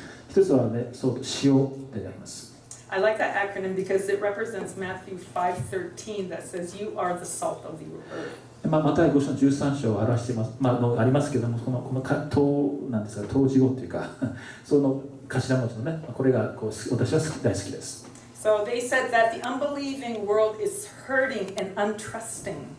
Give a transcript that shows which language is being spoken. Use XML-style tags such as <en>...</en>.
<ja>一つはね、塩であります。</ja> <en>I like that acronym because it represents Matthew 5:13 that says, "You are the salt of the earth."</en> <ja>マタイ5章の13章を表しています、ありますけども、この唐なんですが、唐字語というか、その頭文字のね、これが私は大好きです。</ja> <en>So they said that the unbelieving world is hurting and untrusting.</en>